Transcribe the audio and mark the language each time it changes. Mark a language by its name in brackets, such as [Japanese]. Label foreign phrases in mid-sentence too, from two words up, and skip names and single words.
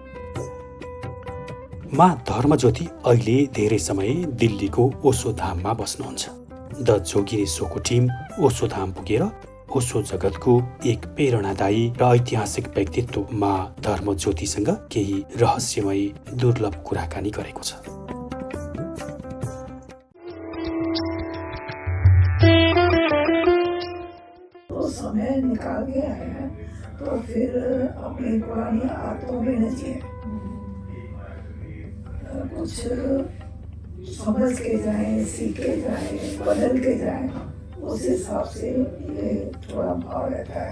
[Nepali] माँ धर्मज्योति अहिले धेरै समय दिल्लीको ओशो धाममा बस्नुहुन्छ। द जोगिनी सोको टिम ओशो धाम पुगेर ओशो जगतको एक प्रेरणादायी र ऐतिहासिक व्यक्तित्व माँ धर्मज्योतिसँग केही रहस्यमय दुर्लभ कुराकानी गरेको छ। [Hindi] समय निकाल के आए हैं तो फिर अपनी पुरानी आदतों में नहीं चाहिए, कुछ समझ के जाएं, सीख के जाएं, बदल के जाएं, उस हिसाब से ये थोड़ा भाव रहता है।